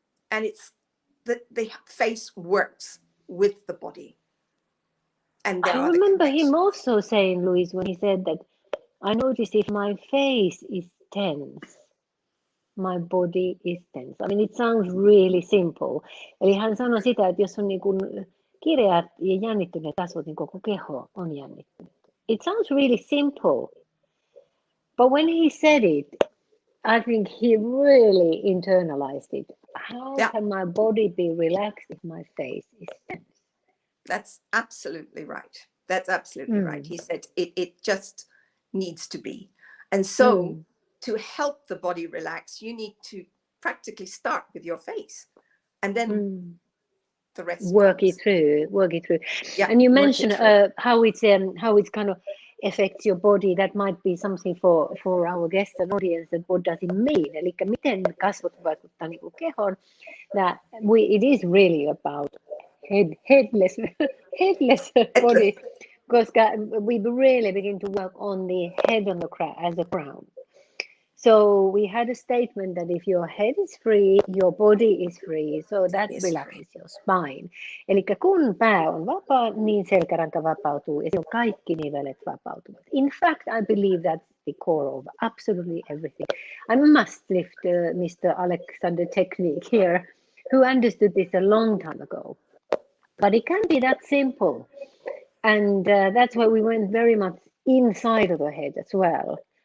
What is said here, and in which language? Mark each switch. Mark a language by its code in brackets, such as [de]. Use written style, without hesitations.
[en] And it's that the face works with the body. And I remember him also saying, Louise, when he said that, I notice if my face is tense, my body is tense. I mean, it sounds really simple. [fi] Eli hän sanoi sitä, että jos on niin kuin kireät ja jännittyneet kasvot, niin koko keho on jännittynyt. [en] It sounds really simple. But when he said it, I think he really internalized it. How can my body be relaxed if my face is tense? That's absolutely right. That's absolutely right. He said it just needs to be. And so to help the body relax, you need to practically start with your face. And then the rest work it through. Yeah, and you mentioned how it's kind of affects your body. That might be something for our guests and audience, that what does it mean? [fi] Eli miten kasvot vaikuttaa niin kuin kehoon. [en] It is really about headless body, [fi] koska [en] we really begin to work on the head on the as a crown. So we had a statement that if your head is free, your body is free. So that relaxes your spine. [fi] Eli kun pää on vapaa, niin selkäranka vapautuu ja kaikki nivelet vapautuvat. [en] In fact, I believe that's the core of absolutely everything. I must lift Mr. Alexander Technique here, who understood this a long time ago. But it can be that simple. And that's why we went very much inside of the head as well.